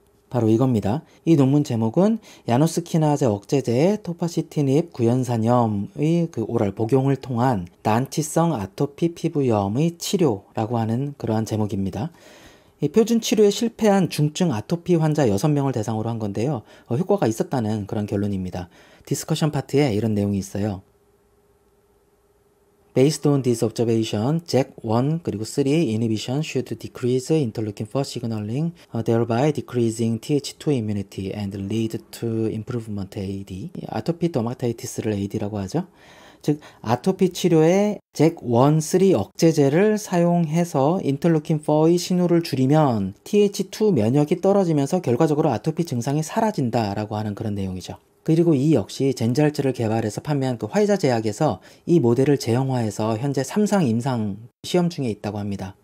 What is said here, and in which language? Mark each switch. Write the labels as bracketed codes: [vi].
[ko] 바로 이겁니다. 이 논문 제목은 야누스 키나제 억제제의 토파시티닙 구연산염의 오랄 복용을 통한 난치성 아토피 피부염의 치료라고 하는 그러한 제목입니다. 이 표준 치료에 실패한 중증 아토피 환자 6명을 대상으로 한 건데요. 효과가 있었다는 그런 결론입니다. 디스커션 파트에 이런 내용이 있어요. [en] Based on this observation, JAK1 [ko] 그리고 [en] 3 inhibition should decrease interleukin-4 signaling, thereby decreasing TH2 immunity and lead to improvement AD. [ko] 아토피 더마타이티스를 AD라고 하죠. 즉 아토피 치료에 잭1, 3 억제제를 사용해서 인터루킨4의 신호를 줄이면 TH2 면역이 떨어지면서 결과적으로 아토피 증상이 사라진다라고 하는 그런 내용이죠. 그리고 이 역시 젠잘즈를 개발해서 판매한 화이자 제약에서 이 모델을 제형화해서 현재 3상 임상 시험 중에 있다고 합니다.